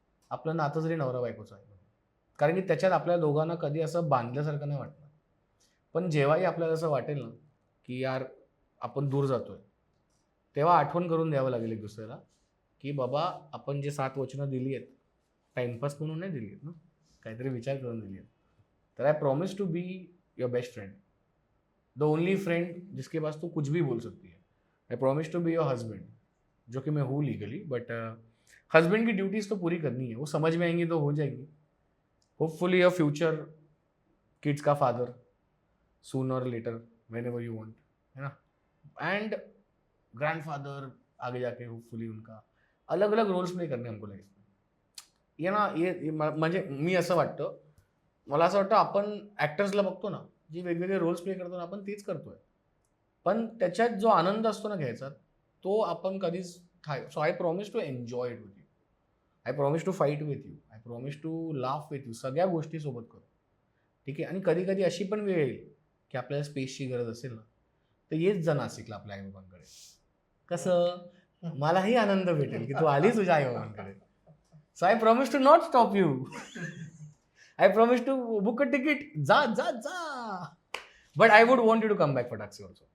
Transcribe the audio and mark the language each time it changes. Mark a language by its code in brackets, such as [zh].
[mr] आपलं नातं जरी नवरा बायकोचं आहे, कारण की त्याच्यात आपल्या दोघांना कधी असं बांधल्यासारखं नाही वाटणार. पण जेव्हाही आपल्याला असं वाटेल ना की यार आपण दूर जातोय, तेव्हा आठवण करून द्यावं लागेल एक दुसऱ्याला की बाबा आपण जे 7 वचनं दिली आहेत, टाइमपास म्हणून नाही दिली आहेत ना, काहीतरी विचार करून दिली आहेत. [en] तर I promise to be your best friend, [hi] the only friend जिसके पास तू कुछ भी बोल सकती है. [en] I promise to be your husband, [hi] जो कि मैं हूँ लीगली, बट हस्बैंड की ड्यूटीज तो पूरी करनी है. वो समझ में आएंगी तो हो जाएगी. [en] Hopefully your future kids का father soon और later, whenever you want, है ना. [hi] एंड ग्रैंडफादर आगे जाके होपफुली उनका. अलग अलग रोल्स प्ले करणे हमको लाईफ में. [mr] ये ना म्हणजे मी असं वाटतं, मला असं वाटतं आपण ॲक्टर्सला बघतो ना, जे वेगवेगळे रोल्स प्ले करतो ना, आपण तेच करतोय. पण त्याच्यात जो आनंद असतो ना घ्यायचा, तो आपण कधीच [en] So I promise to enjoy it with you. I promise to fight with you. I promise to laugh with you. [mr] सगळ्या गोष्टी सोबत करू, ठीक आहे. आणि कधी कधी अशी पण वेळ येईल की आपल्याला स्पेसची गरज असेल ना, तर येत जा नाशिकला आपल्या आईबाबांकडे. कसं मलाही आनंद भेटेल की तू आली तुझ्या आईबाबांकडे. [en] So I promise to not stop you. I promise to book a ticket. [mr] जा. [en] But I would want you to come back for taxi also.